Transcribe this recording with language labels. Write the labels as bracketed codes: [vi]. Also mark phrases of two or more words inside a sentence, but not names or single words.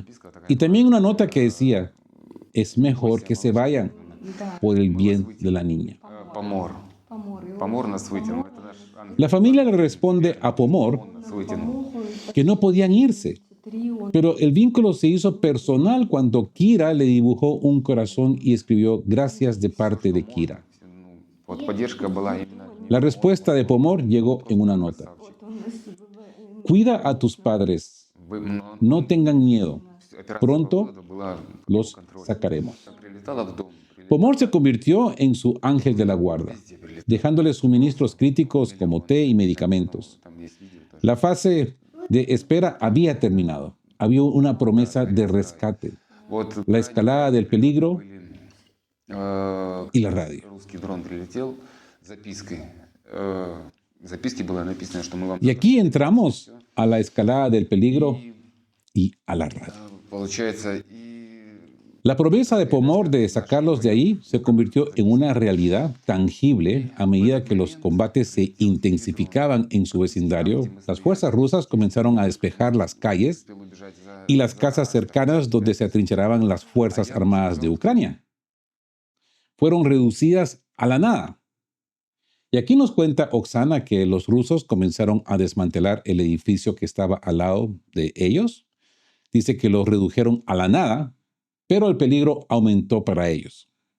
[es] Y también una nota que decía: es mejor que se vayan por el bien de la niña. La familia le responde a Pomor que no podían irse. Pero el vínculo se hizo personal cuando Kira le dibujó un corazón y escribió gracias de parte de Kira. [ru] Вот поддержка была именно от [es] La [ru] него. [es] respuesta de Pomor llegó en una nota. Cuida a tus padres, no tengan miedo, [ru] Операция [es] pronto [ru] «Погода» была под [es] los [ru] контролем. [es] sacaremos. [ru] Прилетала в дом, [es] Pomor se convirtió en su ángel de la guarda, dejándole suministros críticos como té y medicamentos. [ru] там есть видео тоже. [es] La fase de espera había terminado. Había una promesa de rescate, [ru] Вот [es] la escalada del peligro э, y la radio. [ru] русский дрон прилетел с запиской. В записке было написано, что мы вам... [es] Y aquí entramos a la escalada del peligro y a la radio. [ru] Получается, и [es] La promesa de Pomor de sacarlos de ahí se convirtió en una realidad tangible a medida que los combates se intensificaban en su vecindario. Las fuerzas rusas comenzaron a despejar las calles [ru] успел убежать за... [es] y las casas cercanas donde se atrincheraban las Fuerzas Armadas de Ucrania. Fueron reducidas a la nada. Y aquí nos cuenta Oksana que los rusos comenzaron a desmantelar el edificio que estaba al lado de ellos. Dice que los redujeron a la nada, pero el peligro aumentó para ellos.